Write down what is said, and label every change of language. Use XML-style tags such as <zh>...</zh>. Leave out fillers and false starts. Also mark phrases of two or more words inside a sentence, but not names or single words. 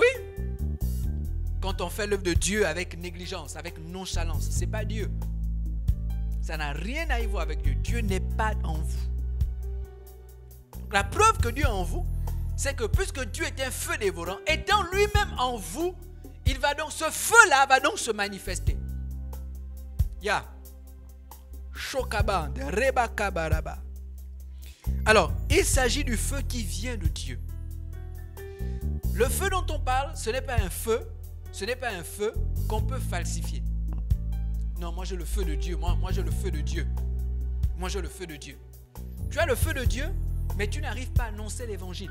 <fr>Quand on fait l'œuvre de Dieu avec négligence, avec nonchalance, ce n'est pas Dieu. Ça n'a rien à y voir avec Dieu. Dieu n'est pas en vous. Donc, la preuve que Dieu est en vous, c'est que puisque Dieu est un feu dévorant, étant lui-même en vous, il va donc, ce feu-là va donc se manifester. Ya. Shokaband, Rebakabaraba. Alors, il s'agit du feu qui vient de Dieu. Le feu dont on parle, ce n'est pas un feu qu'on peut falsifier. Non, moi j'ai le feu de Dieu. Moi j'ai le feu de Dieu. Moi j'ai le feu de Dieu. Tu as le feu de Dieu, mais tu n'arrives pas à annoncer l'évangile.</fr>